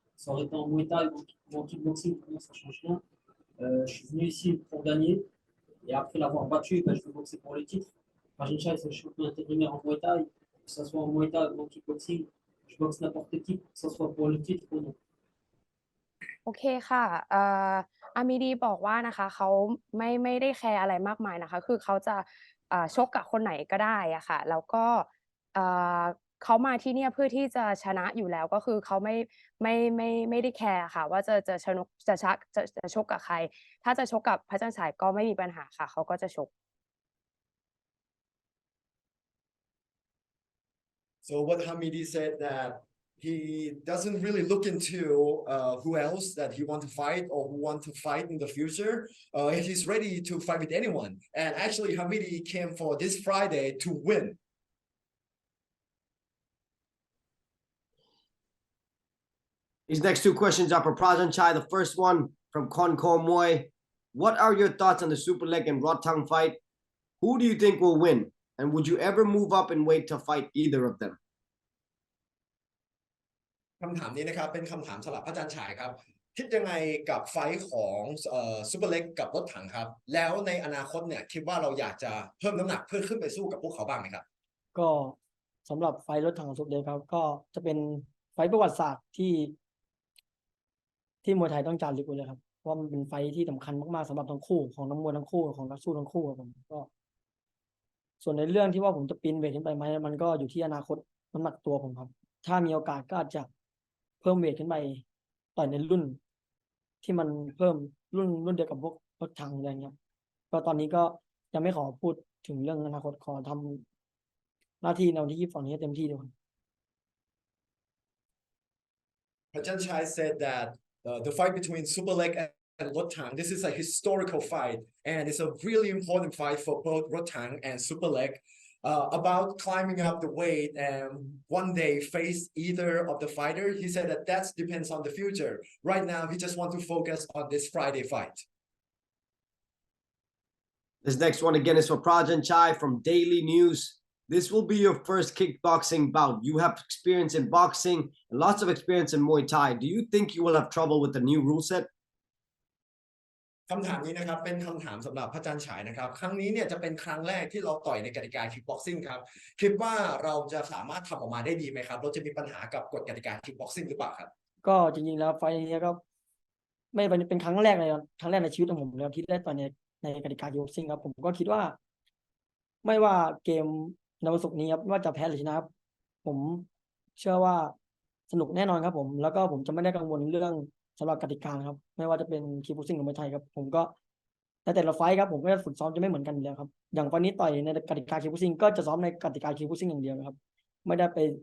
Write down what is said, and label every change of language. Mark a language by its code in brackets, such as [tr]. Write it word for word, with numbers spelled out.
[fr] Ça aurait été en Muay Thai ou en kickboxing, pour moi ça ne change rien. Euh, je suis venu ici pour gagner. Et après l'avoir battu, ben, je veux boxer pour le titre. Prajan Chai, c'est le champion intérimaire en Muay Thai. Que ce soit en Muay Thai ou en kickboxing, je boxe n'importe qui, que ce soit pour le titre ou non. [th] OK ค่ะเอ่ออามิดีบอกว่านะคะเขาไม่ไม่ได้แคร์อะไรมากมายนะคะคือเขาจะเอ่อชกกับคนไหนก็ได้อ่ะค่ะแล้วก็เอ่อเขามาที่เนี่ยเพื่อที่จะชนะอยู่แล้วก็คือเขาไม่ไม่ไม่ไม่ได้แคร์ค่ะว่าจะจะชนะจะชกจะจะชกกับใครถ้าจะชกกับพระจันทร์ฉายก็ไม่มีปัญหาค่ะเขาก็จะชก [en] So what Hamidi said that he doesn't really look into uh, who else that he want to fight or who want to fight in the future. Uh, he's ready to fight with anyone. And actually, Hamidi came for this Friday to win. These next two questions are for Prajan Chai. The first one from Kon Ko Moy. What are your thoughts on the super leg and Rotang fight? Who do you think will win? And would you ever move up in weight to fight either of them? [th] คำถามนี้นะครับเป็นคำถามสำหรับอาจารย์ฉายครับคิดยังไงกับไฟท์ของเอ่อซุปเปอร์เล็กกับรถถังครับแล้วในอนาคตเนี่ยคิดว่าเราอยากจะเพิ่มน้ำหนักเพื่อขึ้นไปสู้กับพวกเขาบ้างไหมครับ ก็สำหรับไฟท์รถถังของซุปเปอร์เล็กครับก็จะเป็นไฟท์ประวัติศาสตร์ที่ที่มวยไทยต้องจารึกไว้เลยครับว่ามันเป็นไฟท์ที่สำคัญมากๆสำหรับทั้งคู่ของนักมวยทั้งคู่ของนักสู้ทั้งคู่ครับผมก็ ส่วนในเรื่องที่ว่าผมจะปีนเวทขึ้นไปไหมมันก็อยู่ที่อนาคตน้ำหนักตัวผมครับถ้ามีโอกาสก็อาจจะเพิ่มเวทขึ้นไปต่อยในรุ่นที่มันเพิ่มรุ่นรุ่นเดียวกับพวกรถถังอะไรเงี้ยก็ตอนนี้ก็ยังไม่ขอพูดถึงเรื่องอนาคตขอทำหน้าที่ในวันที่ยี่สิบสองนี้ให้เต็มที่ดีกว่า [en] Prajan Chai said that uh, the fight between Superleg and Rotang, this is a historical fight and it's a really important fight for both Rotang and Superleg. Uh, about climbing up the weight and one day face either of the fighter, he said that that depends on the future. Right now, he just wants to focus on this Friday fight. This next one again is for Prajan Chai from Daily News. This will be your first kickboxing bout. You have experience in boxing and lots of experience in Muay Thai. Do you think you will have trouble with the new rule set? [th] คำถามนี้นะครับเป็นคำถามสำหรับพระจันทร์ฉายนะครับครั้งนี้เนี่ยจะเป็นครั้งแรกที่เราต่อยในกติกาคิกบ็อกซิ่งครับคิดว่าเราจะสามารถทำออกมาได้ดีไหมครับเราจะมีปัญหากับกฎกติกาคิกบ็อกซิ่งหรือเปล่าครับ ก็จริงๆแล้วไฟนี้ก็ไม่เป็นครั้งแรกในครั้งแรกในชีวิตของผมแล้วที่ได้ต่อยในในกติกาคิกบ็อกซิ่งครับผมก็คิดว่าไม่ว่าเกมในวันศุกร์นี้ครับว่าจะแพ้หรือชนะครับผมเชื่อว่าสนุกแน่นอนครับผมแล้วก็ผมจะไม่ได้กังวลเรื่องสำหรับกติกาครับไม่ว่าจะเป็นคีบูซิ่งหรือมวยไทยครับผมก็แต่แต่ละไฟท์ครับผมก็ฝึกซ้อมจะไม่เหมือนกันอยู่แล้วครับอย่างวันนี้ต่อยในกติกาคีบูซิ่งก็จะซ้อมในกติกาคีบูซิ่งอย่างเดียวนะครับไม่ได้ไป